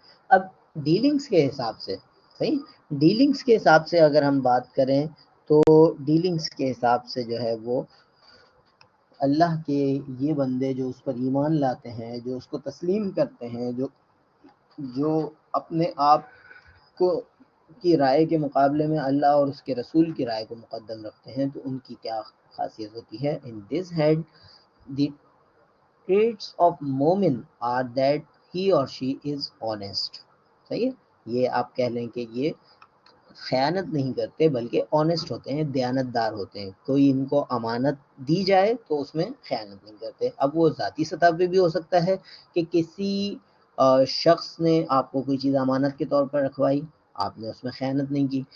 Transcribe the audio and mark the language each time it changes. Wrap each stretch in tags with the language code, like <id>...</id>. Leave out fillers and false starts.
<ur>اب ڈیلنگز کے حساب سے، صحیح، ڈیلنگز کے حساب سے اگر ہم بات کریں تو ڈیلنگز کے حساب سے جو ہے وہ اللہ کے یہ بندے جو اس پر ایمان لاتے ہیں، جو اس کو تسلیم کرتے ہیں، جو اپنے آپ کو کی رائے کے مقابلے میں اللہ اور اس کے رسول کی رائے کو مقدم رکھتے ہیں، تو ان کی کیا خاصیت ہوتی ہے.</ur> <en>In this head the traits of مومن are that he or she is honest.</en> <ur>صحیح. یہ آپ کہہ لیں کہ یہ خیانت نہیں کرتے بلکہ آنےسٹ ہوتے ہیں، دیانتدار ہوتے ہیں. کوئی ان کو امانت دی جائے تو اس میں خیانت نہیں کرتے. اب وہ ذاتی سطح پہ بھی ہو سکتا ہے کہ کسی شخص نے آپ کو کوئی چیز امانت کے طور پر رکھوائی، آپ نے اس میں خیانت نہیں کی.</ur>